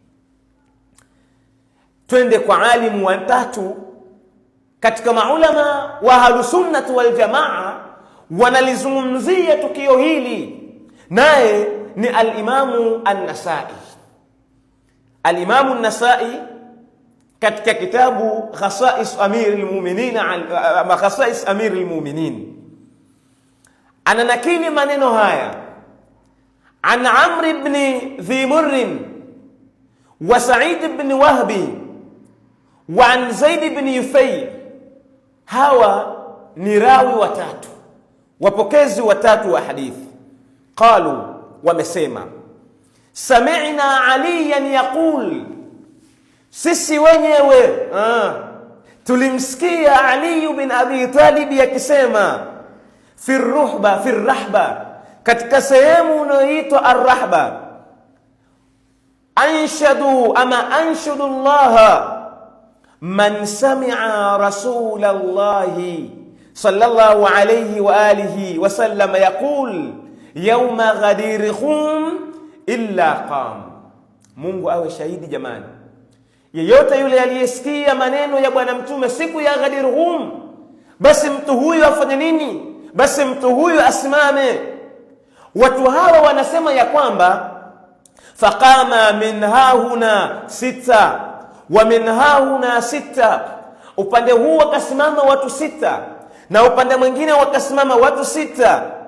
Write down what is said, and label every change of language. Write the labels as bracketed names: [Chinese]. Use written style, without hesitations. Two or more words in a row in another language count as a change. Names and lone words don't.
[Swahili] Twende kwa alimu wa tatu katika maulama wa Ahlus Sunnah wal Jamaa, wanalizungumzia tukio hili, naye ni al-Imamu An-Nasai. Al-Imamu An-Nasai katika kitabu Khasais Amirul Mu'minin, Khasais Amirul Mu'minin, ananakili maneno haya an Amr ibn Dhi Murr wa Sa'id ibn Wahbi wa an Zaid ibn Yufayr. Hawa ni rawi watatu, wapokezi watatu wa hadithi. Qalu, wamesema, [Arabic] سمعنا عليا يقول, [Swahili] Sisi wenyewe tulimsikia Ali bin Abi Talib akisema [Arabic] في رحبة, [Swahili] katika sehemu inayoitwa ar-rahba, [Arabic] أنشد الله من سمع رسول الله صلى الله عليه وآله وسلم يقول يوم غدير خم إلا قام. [Swahili] Mungu awe shahidi jamani, yeyote yule aliyesikia maneno ya bwana mtume siku ya Ghadir Khum, basi mtu huyu afanye nini? Basi mtu huyu asimame. Watu hawa wanasema ya kwamba [Arabic] فقام من هاهنا ستة ومن هاهنا ستة, [Swahili] upande huu wakasimama watu sita na upande mwingine wakasimama watu sita.